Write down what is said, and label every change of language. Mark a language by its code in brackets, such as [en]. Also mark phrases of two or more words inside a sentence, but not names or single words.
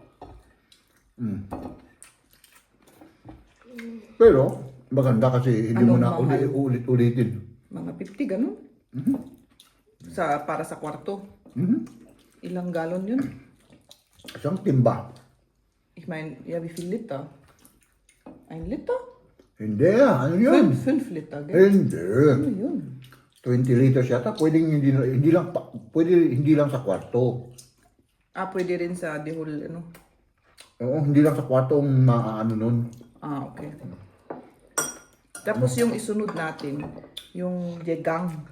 [tl] Pero, maganda kasi hindi mo na Anong mahal? ulit-ulitin. Mga 50, ganun? Para sa kwarto. Ilang galon yun? Isang timba. [de] Ich meine, ja, wie viel Liter? 1 Liter? [tl] Hindi, ano yun? [de] 5 Liter, gell? [tl] Hindi. Ano yun? 20 liters yata, pwedeng hindi lang sa kwarto. Pwede rin sa dihol, ano? Oo, hindi lang sa kwarto ang maaano nun. Okay. Tapos yung isunod natin, yung jegang.